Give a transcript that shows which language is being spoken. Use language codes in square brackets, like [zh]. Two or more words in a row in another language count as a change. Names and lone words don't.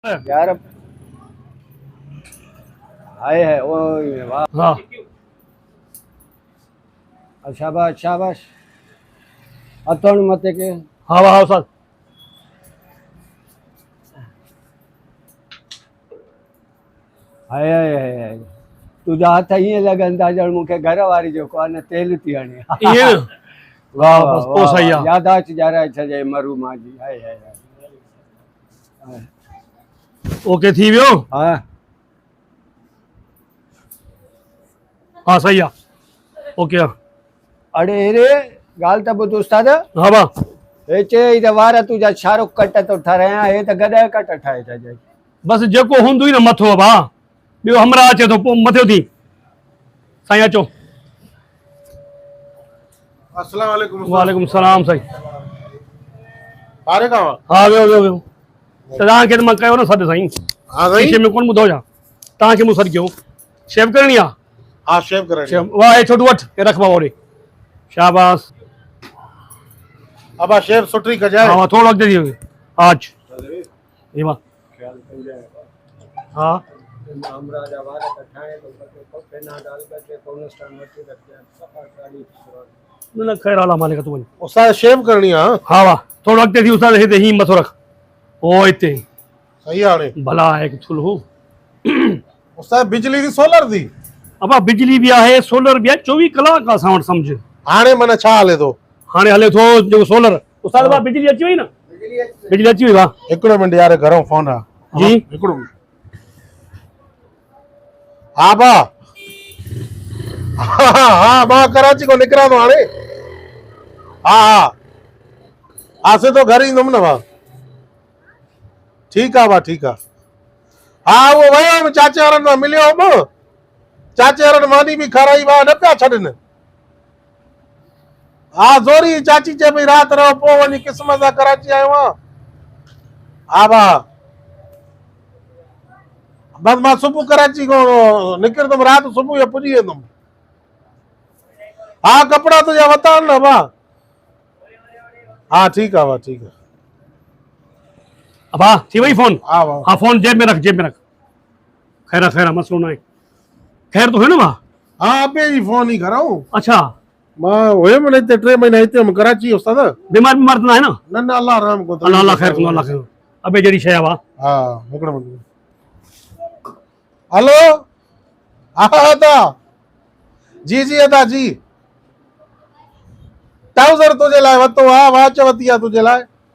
[ur] یار آئے ہے او واہ हाँ [sd] शाबाश शाबाश अतण मते के हाँ वाह उस्ताद हाय हाय हाय तुझा हाथ ईअं लॻनि था ॼण मूंखे घर वारी जो कोन तेल थी हणे ये न वाह बस वाह पोइ सही वाह आहे याददाश्त ॼाराए छॾे मरू मां जी हाय हाय हाय ओके थी वियो हा हाँ सही आहे ओके आहे अड़े रे ॻाल्हि त ॿुध उस्ताद हाँ वाह हे चई त वार तुंहिंजा शाहरुख कट थो ठारायां हे त गॾु कट ठाहे छॾियई बसि जेको हूंदो ई न मथो आहे भाउ ॿियो हमरा अचे थो पोइ मथियो थी साईं अचो अस्सलाम वालेकुम। वालेकुम सलाम साईं फारिग आवां? हाँ वियो वियो वियो त तव्हांखे त मां कयो न सॾु साईं हाँ शीशे साईं। में कोन ॿुधो छा तव्हांखे मूं सॾु कयो शेव करणी आहे [ur] ہاں شیو کریں گے. [sd] शेव वाह हे छोटू वठि हे रख बाबा होॾे शाबाश अब शेव सुठी कजाए। हाँ वाह थोड़ो अॻिते थी वियो आज हे वाह हाँ हमरा जा वार त ठाहे थो सघे पप्पे ना डाल के कोनस्टान वठी रखिया सफ़ा साड़ी न न ख़ैर आला मालिक तूं वञ [ur] استاد شیو کرنی ہے؟ ہاں [sd] हाँ वाह थोड़ो अॻिते थी उस्ताद हिते हीअं मथो रख ओ हिते सही है हाणे। भला आहे थुल हो उस्ताद बिजली दी सोलर दी? अबा बिजली भी आहे सोलर भी आहे 24 कलाक असां वटि सम्झ हाणे मन छा हले थो? हाणे हले थो जेको सोलर उस्ताद बा बिजली अची वई न बिजली अची वई वाह हिकिड़ो मिंट यार घरों फोन आहे। जी हिकिड़ो मिंट। हाँ बा हाँ बा कराची को निकिरां थो हाणे। हाँ हाँ आसे तो घर ईंदुमि न भाउ। ठीकु आहे भाउ ठीकु आहे। हाँ उहो वियो हुउमि चाचे वारनि सां मिलियो हुउमि चाचे वारनि मानी बि खाराई भाउ न पिया छॾनि। हाँ ज़ोरी चाची चए पई राति रहो पोइ वञी क़िस्मत सां कराची आयो आहियां। हा भाउ बस मां सुबुह कराची को निकिरंदुमि राति सुबुह जो पुॼी वेंदुमि। हाँ कपिड़ा तुंहिंजा वरिता आहिनि न भाउ? हाँ ठीकु आहे भाउ ठीकु आहे। अबा थी वई फोन हाँ भाउ। हाँ फोन जेब में रख खैर आहे, खैर आहे, मसलो न आहे [ur] خیر تو ہے نا [sd] भाउ हाँ अबे जी फोन ही कराऊं। अच्छा मां हुयमि न हिते 3 महीना हिते हुयमि कराची उस्ताद। बीमार बीमार त न आहे न न न अल्लाह रहम को अल्लाह अल्लाह खैर कंदो अल्लाह खैर अबे जहिड़ी शइ आहे वाह हाँ हिकिड़ो मिंट। हेलो हाँ अदा जी जी अदा जी ट्राउज़र तुंहिंजे लाइ वरितो आहे वॉच वरिती आहे तुंहिंजे लाइ।